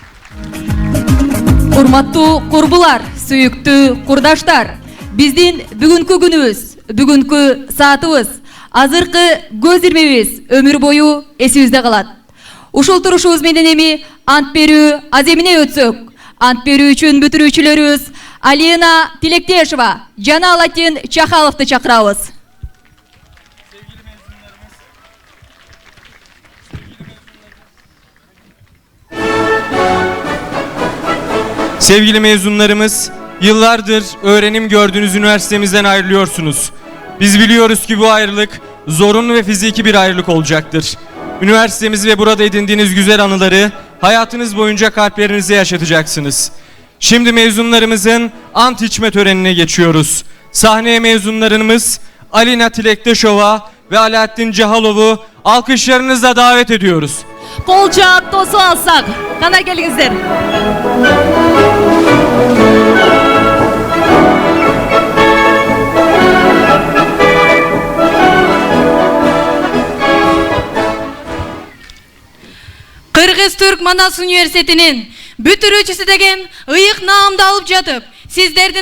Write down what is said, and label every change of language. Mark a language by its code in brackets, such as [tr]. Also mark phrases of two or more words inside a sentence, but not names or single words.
[ky] Урматтуу курбулар, сүйүктүү курдаштар, биздин бүгүнкү күнүбүз, бүгүнкү саатыбыз, азыркы көз ирмебиз өмүр бою эсибизде калат. Ушул турушубуз менен эми ант берүү аземине өтсөк, ант берүү үчүн бүтүрүүчүлөрүбүз Алина Тилектешева жана Алатин Чахаловду чакырабыз. [tr] Sevgili mezunlarımız, yıllardır öğrenim gördüğünüz üniversitemizden ayrılıyorsunuz. Biz biliyoruz ki bu ayrılık zorunlu ve fiziki bir ayrılık olacaktır. Üniversitemiz ve burada edindiğiniz güzel anıları hayatınız boyunca kalplerinizde yaşatacaksınız. Şimdi mezunlarımızın ant içme törenine geçiyoruz. Sahneye mezunlarımız Alina Tilekteşova ve Alaaddin Cahalov'u alkışlarınızla davet ediyoruz. [ky] Колча тосуп алсак. Кана келиңиздер. Кыргыз-Түрк Манас университетинин бүтүрүүчүсү деген ыйык наамды алып жатып, сиздердин